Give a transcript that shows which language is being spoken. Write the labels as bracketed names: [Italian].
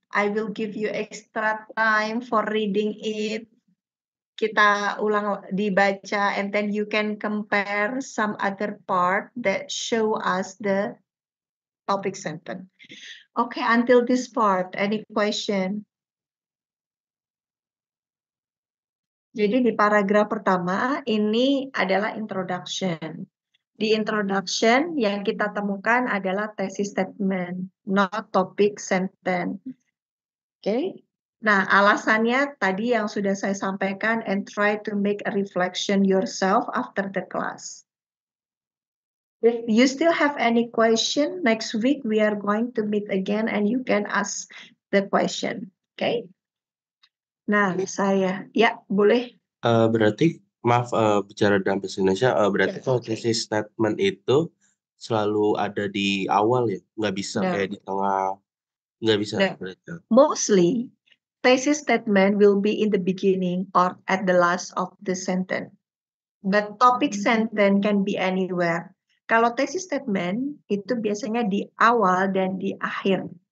[English] I will give you extra time for reading it. [Indonesian] Kita ulang dibaca, [English] and then you can compare some other part that show us the topic sentence. Okay, until this part, any question? [Indonesian] Jadi di paragraf pertama ini adalah introduction. Di introduction yang kita temukan adalah thesis statement, [English] not topic sentence. [Indonesian] Oke. Nah, alasannya tadi yang sudah saya sampaikan, [English] and try to make a reflection yourself after the class. If you still have any question, next week we are going to meet again and you can ask the question. [Indonesian] Okay? Nah, ya boleh. Berarti maaf bicara dalam bahasa Indonesia, berarti kalau thesis statement itu selalu ada di awal ya, nggak bisa kayak di tengah, nggak bisa. [English] No. Mostly, thesis statement will be in the beginning or at the last of the sentence. But topic sentence can be anywhere. [Indonesian] Kalau thesis statement itu biasanya di awal dan di akhir.